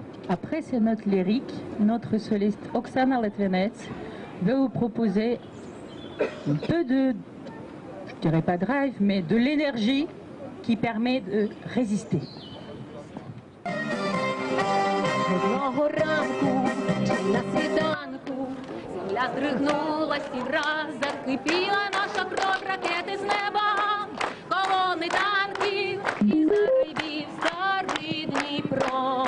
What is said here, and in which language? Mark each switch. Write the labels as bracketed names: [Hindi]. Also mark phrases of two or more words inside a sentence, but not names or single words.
[French] Après ces notes lyriques, notre soliste Oksana Litvinets veut vous proposer un peu de, je dirais pas drive, mais de l'énergie qui permet de résister. [Ukrainian] Одного ранку чи на світанку земля здригнулась і враз закипіла наша кров, ракети з неба, колони танків і загребів старий Дніпро.